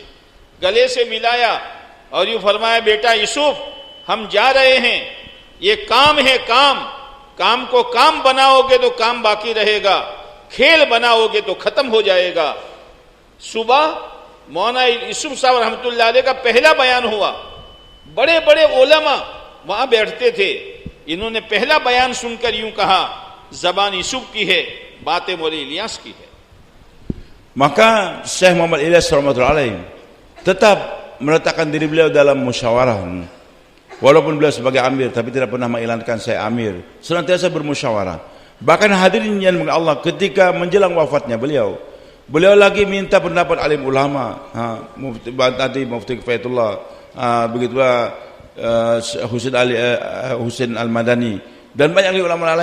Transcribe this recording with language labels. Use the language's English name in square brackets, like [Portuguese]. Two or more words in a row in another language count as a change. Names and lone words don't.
[Hindi] गले से मिलाया और यूं फरमाया, बेटा यूसुफ हम जा रहे हैं, ये काम है, काम को काम बनाओगे तो काम बाकी रहेगा, खेल बनाओगे तो खत्म हो जाएगा। सुबह मौलाना यूसुफ साहब [Arabic] رحمة الله عليه [Hindi] का पहला बयान हुआ। बड़े बड़े उलमा वहां बैठते थे, इन्होंने पहला बयान सुनकर यूं कहा, जबान यूसुफ की है, बातें मौलवी इलियास की है। [Indonesian] Maka Syekh Muhammad Ilyas [Arabic] رحمة الله عليه [Indonesian] tetap meletakkan diri beliau dalam musyawarah. Walaupun beliau sebagai amir, tapi tidak pernah mengiklankan saya amir, senantiasa bermusyawarah. Bahkan hadirin yang dimuliakan Allah, ketika menjelang wafatnya beliau lagi minta pendapat alim ulama, Mufti Kifayatul, begitulah Husain Al-Madani dan banyak ulama lain.